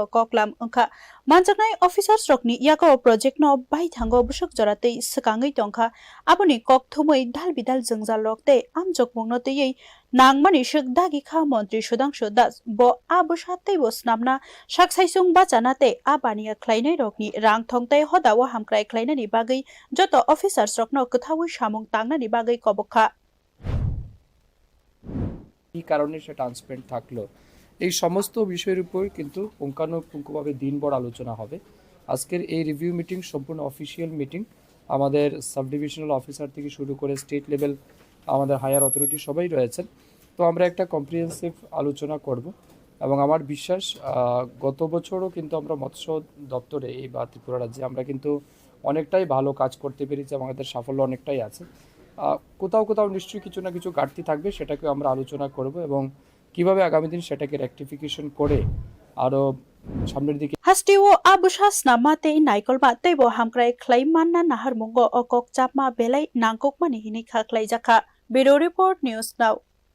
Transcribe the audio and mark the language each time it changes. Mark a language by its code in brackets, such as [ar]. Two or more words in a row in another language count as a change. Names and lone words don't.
[trp] koklam angkha manjaknai officers rokni yago project no bai thango busuk joratei skangai tongkha aboni kokthumoi dalbidal jongjal rokte amjokmung no tei nangmani sukdagi kha montri Sudhanshu Das bo abosha teibo snamna saksaisung bachanate abaniya khlainai rokni rang thongtai hodawo hamkrai khlainani bagui joto officers rokno kwthawi samung tangnani bagui kobokha [bn] কি কারণে সেটা ট্রান্সপারেন্ট থাকলো এই সমস্ত বিষয়ের উপর কিন্তু পুঙ্খানুপুঙ্খভাবে দিনভর আলোচনা হবে আজকের এই [en] review meeting [bn] সম্পূর্ণ [en] official meeting [bn] আমাদের [en] sub divisional officer [bn] থেকে শুরু করে [en] state level [bn] আমাদের [en] higher authority [bn] সবাই রয়েছেন তো আমরা একটা কম্প্রিহেনসিভ আলোচনা করব এবং আমার বিশ্বাস গত বছরও কিন্তু আমরা মৎস্য দপ্তরে এই বা ত্রিপুরা রাজ্যে আমরা কিন্তু অনেকটাই ভালো কাজ করতে পেরেছি এবং আমাদের সাফল্য অনেকটাই আছে কোথাও কোথাও নিশ্চয়ই কিছু না কিছু ঘাটতি থাকবে সেটাকে আমরা আলোচনা করব এবং কিভাবে আগামী দিন সেটাকে রেকটিফিকেশন করে আরো সামনের দিকে [trp] Hasteo abusha snamate naikolma teibo hamkrai khlaimanna naharmungo o kokchapma belai nangkokmani hini khaklai jakha Bureau Report News Now